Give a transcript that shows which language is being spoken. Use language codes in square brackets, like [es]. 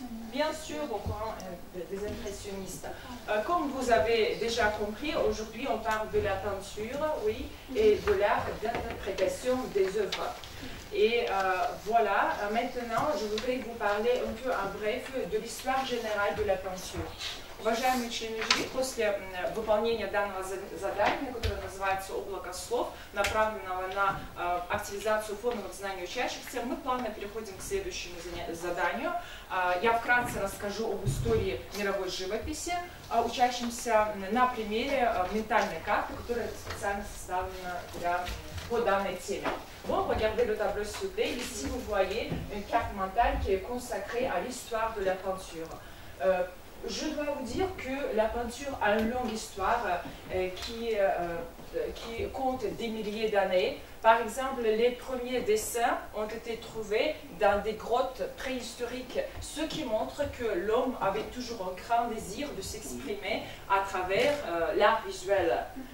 [fr] Bien sûr, au courant des impressionnistes. Comme vous avez déjà compris, aujourd'hui on parle de la peinture, oui, et de l'art d'interprétation des œuvres. Et voilà, maintenant je voudrais vous parler un peu en bref de l'histoire générale de la peinture. [ru] Уважаемые члены жюри, после выполнения данного задания, которое называется «Облако слов», направленного на активизацию форменных знаний учащихся, мы плавно переходим к следующему заданию. Я вкратце расскажу об истории мировой живописи учащимся на примере ментальной карты, которая специально составлена по данной теме. [fr] Bon, regardez le tableau s'il vous plaît. Ici, vous voyez une carte mentale qui est consacrée à l'histoire de la peinture. Je dois vous dire que la peinture a une longue histoire qui compte des milliers d'années. Par exemple, les premiers dessins ont été trouvés dans des grottes préhistoriques, ce qui montre que l'homme avait toujours un grand désir de s'exprimer à travers l'art visuel.